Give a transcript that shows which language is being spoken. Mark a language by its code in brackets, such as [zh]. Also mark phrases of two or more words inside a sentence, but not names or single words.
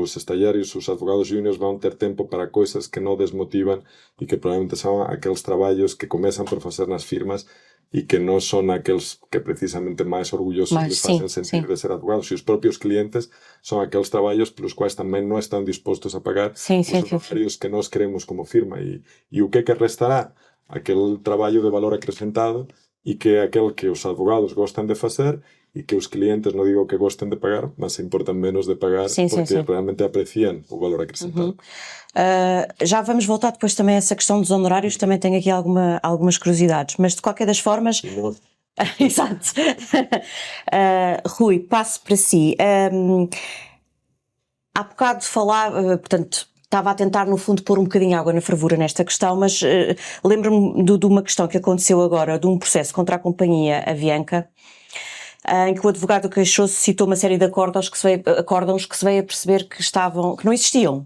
[gl] Os estagiarios, os advogados juniors vão ter tempo para coisas que non desmotivan e que probablemente son aqueles traballos que comezan por facer nas firmas e que non son aqueles que precisamente máis orgullosos les facen sentir de ser advogados, e os propios clientes son aqueles traballos pelos quais tamén non están dispostos a pagar os salarios que nós queremos como firma, e o que restará? Aquel traballo de valor acrescentado, e que é aquel que os advogados gostan de facer e que os clientes, non digo que gosten de pagar, mas se importan menos de pagar porque realmente aprecian o valor acrescentado. [pt] Já vamos voltar depois também a essa questão dos honorários, também tenho aqui algumas curiosidades, mas de qualquer das formas... Exato. Rui, passo para si. Há bocado portanto, estava a tentar no fundo pôr um bocadinho água na fervura nesta questão, mas lembro-me de uma questão que aconteceu agora, de um processo contra a companhia Avianca, em que o advogado queixou-se, citou uma série de acórdãos que se veio a perceber que não existiam.